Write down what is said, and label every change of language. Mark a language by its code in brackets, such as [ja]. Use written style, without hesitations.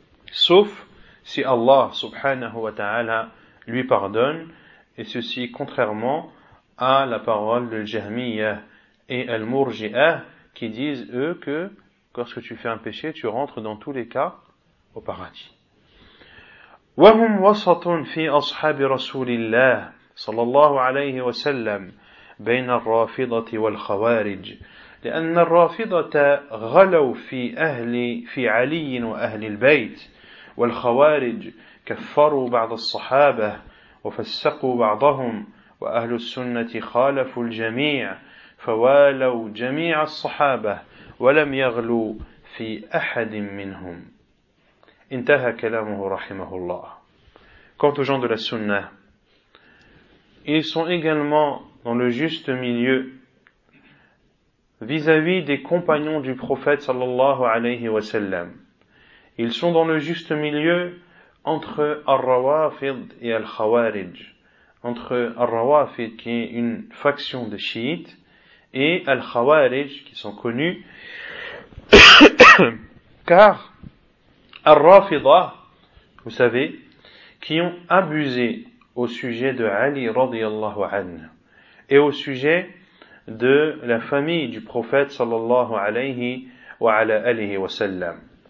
[fr] Sauf si Allah [ar] subhanahu wa ta'ala [fr] lui pardonne, et ceci contrairement à la parole de Jahmiyyah et Al-Murji'ah qui disent eux que lorsque tu fais un péché, tu rentres dans tous les cas au paradis. [ar] وهم وسط في أصحاب رسول الله صلى الله عليه وسلم بين الرافضة والخوارج لأن الرافضة غلوا في علي وأهل البيت والخوارج كفروا بعض الصحابة وفسقوا بعضهم وأهل السنة خالفوا الجميع فوالوا جميع الصحابة ولم يغلوا في أحد منهم. انتهى كلامه رحمه الله. [fr] Quant aux gens de la Sunna, ils sont également dans le juste milieu vis-à-vis des compagnons du prophète [ar] sallallahu alayhi wa sallam. [fr] Ils sont dans le juste milieu entre Ar-Rawafid et Al-Khawarij, entre Ar-Rawafid qui est une faction de chiites et Al-Khawarij qui sont connus car Ar-Rafidah, vous savez, qui ont abusé au sujet de Ali [ar] radiyallahu anhu [fr] et au sujet de la famille du prophète [ar] sallallahu alayhi wa ala alihi wa sallam.